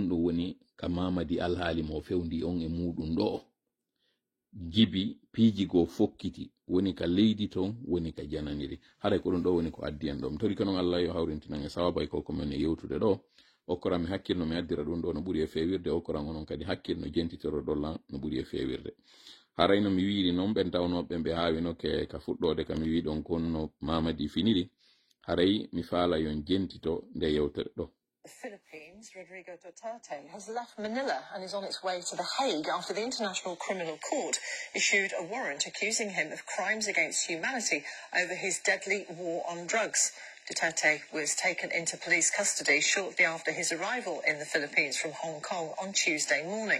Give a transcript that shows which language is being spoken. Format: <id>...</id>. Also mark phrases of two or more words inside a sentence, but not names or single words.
<ff>on ɗum woni ka Mamadi alhaali mo fewndi on e muɗum ɗo jibi piiji go fokkiti woni ka leydi ton woni ka jananiri haray ko ɗum ɗo woni ko addi en ɗo mi tori ko noon Allah yo hawrintinan e sawabay ko men e yewtude ɗo okkoran mi hakkilno mi addira ɗum ɗo no ɓuri e fewirde okkoran onon kadi hakkilno jentitoro ɗollan no ɓuri e fewirde haray no mi wiiri noon ɓen tawnoɓe ɓe haawino ka fuɗɗode ka mi wi ɗon konno Mamadi finiri haray mi faala yon jentito nde yewtere ɗo</ff> <en>The Philippines, Rodrigo Duterte, has left Manila and is on its way to The Hague after the International Criminal Court issued a warrant accusing him of crimes against humanity over his deadly war on drugs. Duterte was taken into police custody shortly after his arrival in the Philippines from Hong Kong on Tuesday morning.</en>